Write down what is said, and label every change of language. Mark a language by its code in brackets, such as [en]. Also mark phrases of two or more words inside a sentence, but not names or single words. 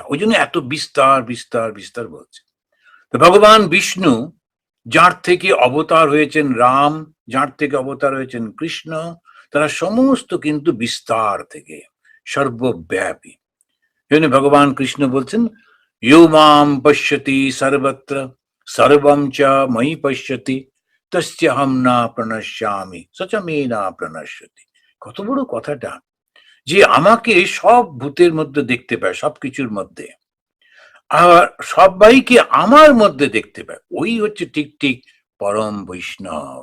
[bn] ওই জন্য এত বিস্তার বিস্তার বিস্তার বলছে। তো ভগবান বিষ্ণু, যার থেকে অবতার হয়েছেন রাম, যার থেকে অবতার হয়েছেন কৃষ্ণ, তারা সমস্ত কিন্তু বিস্তার থেকে, সর্বব্যাপী। জন্য ভগবান কৃষ্ণ বলছেন [sa] ইয়ো মাম পশ্যতি সর্বত্র সর্বম চ ময়ি পশ্যতি তস্যহম না প্রণশ্যামি সচ মে না প্রণশ্যতি। [bn] কত বড় কথাটা, যে আমাকে সব ভূতের মধ্যে দেখতে পায়, সবকিছুর মধ্যে, আর সবাইকে আমার মধ্যে দেখতে পায়, ওই হচ্ছে ঠিক ঠিক পরম বৈষ্ণব।